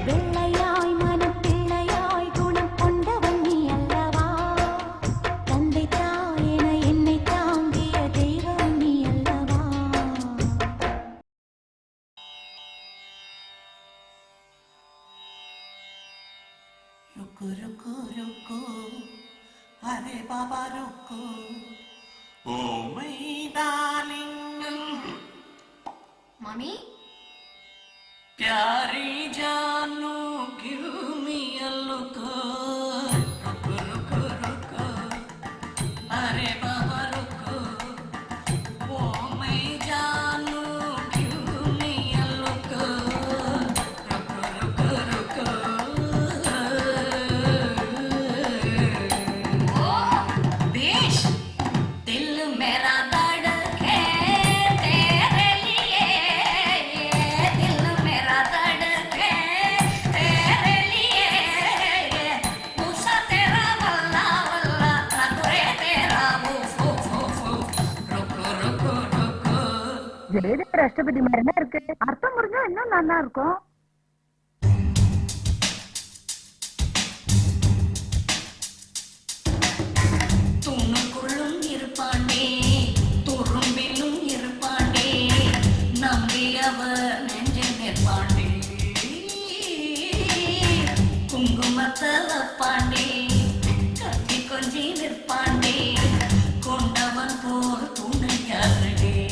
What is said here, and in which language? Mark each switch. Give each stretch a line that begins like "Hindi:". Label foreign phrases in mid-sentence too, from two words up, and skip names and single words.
Tamil: வெள்ளையாய் மனம் பிள்ளையாய் குணம் கொண்டவன் நீ அல்லவா? தந்தை தாயென என்னை தாங்கிய தெய்வம் நீ அல்லவா?
Hindi: रुको रुको रुको अरे बाबा रुको ओ
English: my darling
Hindi: Mommy? प्यारी जानू
English: give me a look
Hindi: रुको रुको रुको अरे बाबा रुको ओ my जानू
English: give me a look
Hindi: रुको रुको रुको ओ बेश दिल मेरा धड़के तेरे लिए दिल मेरा धड़के तेरे लिए मूसा तेरा वल्ला वल्ला कतरे तेरा वूफ वूफ वूफ रुको रुको रुको
Tamil: ஜெயதேவ ராஷ்டிரபதி மாதிரி தான் இருக்கு. அர்த்தம் புரிஞ்சா இன்னும் நல்லா இருக்கும். துணுக்குள்ளும் இருப்பாண்டே துரும்பிலும் இருப்பாண்டே நம்பியவர் நெஞ்சில் நிற்பாண்டே குங்குமத்தை வைப்பாண்டே கத்தி கொஞ்சி நிற்பாண்டே கொண்டவன் போல் துணையாரடே